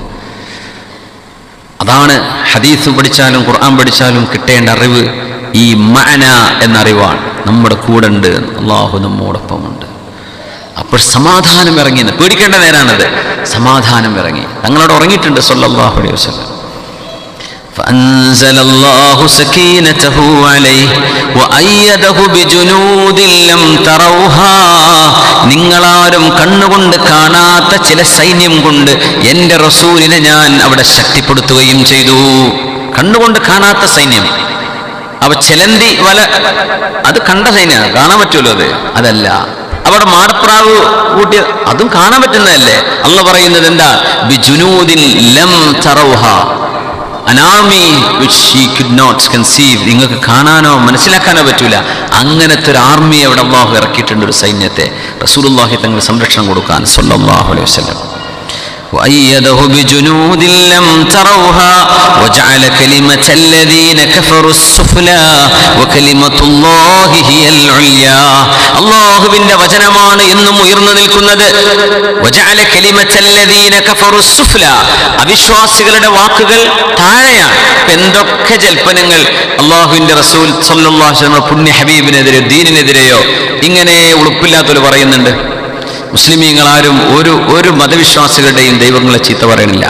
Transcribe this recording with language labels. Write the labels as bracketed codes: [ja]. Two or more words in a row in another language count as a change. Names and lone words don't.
[ml] അതാണ് ഹദീസ് പഠിച്ചാലും ഖുർആൻ പഠിച്ചാലും കിട്ടേണ്ട അറിവ്. ഈ മഅന എന്ന അറിവാണ്. നമ്മുടെ കൂടെ ഉണ്ട്, അല്ലാഹു നമ്മോടൊപ്പമുണ്ട്. അപ്പോൾ സമാധാനം ഇറങ്ങി. പേടിക്കേണ്ട നേരാണത്. സമാധാനം ഇറങ്ങി. തങ്ങളോട് ഉറങ്ങിയിട്ടുണ്ട് [ar] صلى الله عليه وسلم. فأنزل الله سكينته عليه وأيده بجنود لم تروها [ml] നിങ്ങളാരും കണ്ണുകൊണ്ട് കാണാത്ത ചില സൈന്യം കൊണ്ട് എൻ്റെ റസൂലിനെ ഞാൻ അവിടെ ശക്തിപ്പെടുത്തുകയും ചെയ്തു. കണ്ണുകൊണ്ട് കാണാത്ത സൈന്യം. അവ ചെലന്തി വല അത് കണ്ട സൈന്യം, കാണാൻ പറ്റുമല്ലോ, അതല്ല. അവിടെ മാടപ്രാവ് കൂട്ടിയ അതും കാണാൻ പറ്റുന്നതല്ലേ. അള്ളാഹ് പറയുന്നത് എന്താ? [ar] بجنود لم تروها, [en] an army which she could not conceive. [ml] നിങ്ങൾക്ക് കാണാനോ മനസ്സിലാക്കാനോ പറ്റൂല. അങ്ങനത്തെ ഒരു ആർമിയെ അവിടെ അള്ളാഹു ഇറക്കിയിട്ടുണ്ട്, ഒരു സൈന്യത്തെ. റസൂലുള്ളാഹി തങ്ങൾ സംരക്ഷണം കൊടുക്കാൻ [ar] صلى الله عليه وسلم. وأيده بجنود لم تروها وجعل كلمة الذين كفروا السفلى وكلمة الله هي العليا. [ml] അല്ലാഹുവിന്റെ വചനമാണ് എന്നും ഉയർന്നു നിൽക്കുന്നത്. [ar] وجعل كلمة الذين كفروا السفلى, [ml] അവിശ്വാസികളുടെ വാക്കുകൾ താഴെയാണ്. എന്തൊക്കെ ജൽപ്പനങ്ങൾ അല്ലാഹുവിന്റെ റസൂൽ [ar] صلى الله عليه وسلم [ml] പുണ്യ ഹബീബിനെതിരെ, ദീനിനെതിരെയോ ഇങ്ങനെ ഉളുപ്പില്ലാത്തവർ പറയുന്നുണ്ട്. മുസ്ലിമീങ്ങൾ ആരും ഒരു മതവിശ്വാസികളുടെയും ദൈവങ്ങളെ ചീത്ത പറയണില്ല.